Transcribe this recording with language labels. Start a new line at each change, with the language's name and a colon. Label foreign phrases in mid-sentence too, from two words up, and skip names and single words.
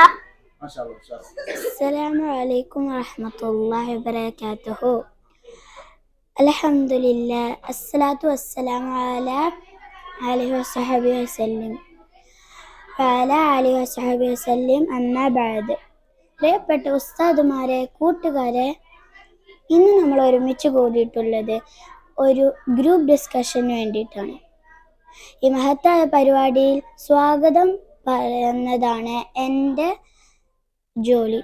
Arabic: السلام عليكم ورحمة الله وبركاته. الحمد لله الصلاة والسلام على آله وصحبه وسلم وعلى آله وصحبه وسلم أما بعد.
Malayalam: പ്രിയപ്പെട്ട ഉസ്താദുമാരെ, കൂട്ടുകാരെ, ഇന്ന് നമ്മൾ ഒരുമിച്ച് കൂടിയിട്ടുള്ളത് ഒരു
English: group discussion
Malayalam: വേണ്ടിയിട്ടാണ്. ഈ മഹത്തായ പരിപാടിയിൽ സ്വാഗതം പറയുന്നതാണ് എൻ്റെ ജോലി.